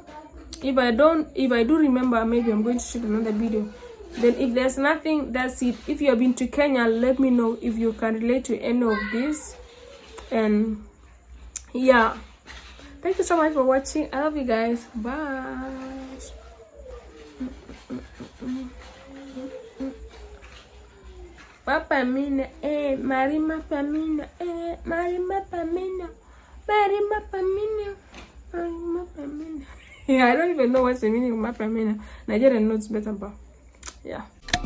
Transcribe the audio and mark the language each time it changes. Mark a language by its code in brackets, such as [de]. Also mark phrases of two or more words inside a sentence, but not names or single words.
[en] If I do remember, maybe I'm going to shoot another video. Then if there's nothing, that's it. If you have been to Kenya, let me know if you can relate to any of this. And yeah, thank you so much for watching. I love you guys. Bye. Papa Mina, Marima Pamina, Marima Pamina, Marima Pamina, Marima Pamina. Yeah, I don't even know what's the meaning of Mapamina. Nigerian knows better, but yeah.